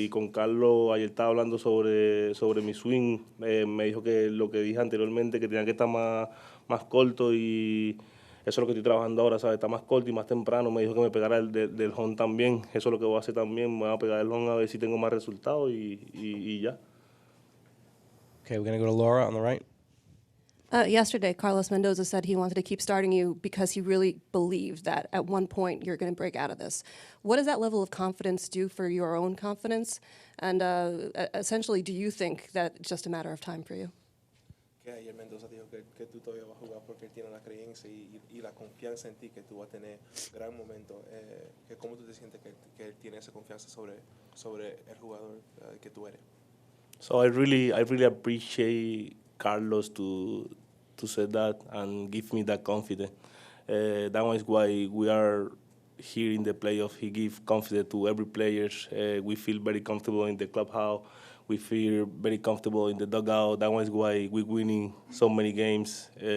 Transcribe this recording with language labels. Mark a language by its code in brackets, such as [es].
[es] Y con Carlos ayer estaba hablando sobre mi swing, me dijo que lo que dije anteriormente, que tenía que estar más corto y eso es lo que estoy trabajando ahora, ¿sabes? Está más corto y más temprano. Me dijo que me pegara del home también. Eso es lo que voy a hacer también. Me voy a pegar el home a ver si tengo más resultados y ya. [en] Okay, we're going to go to Laura on the right. Yesterday, Carlos Mendoza said he wanted to keep starting you because he really believed that at one point you're going to break out of this. What does that level of confidence do for your own confidence? And essentially, do you think that it's just a matter of time for you? [es] Que ayer Mendoza dijo que tú todavía vas a jugar porque él tiene la creencia y la confianza en ti que tú vas a tener gran momento. Que ¿Cómo tú te sientes que él tiene esa confianza sobre el jugador que tú eres? [en] So I really appreciate Carlos to say that and give me that confidence. That is why we are here in the playoff. He gives confidence to every player. We feel very comfortable in the clubhouse. We feel very comfortable in the dugout. That is why we're winning so many games.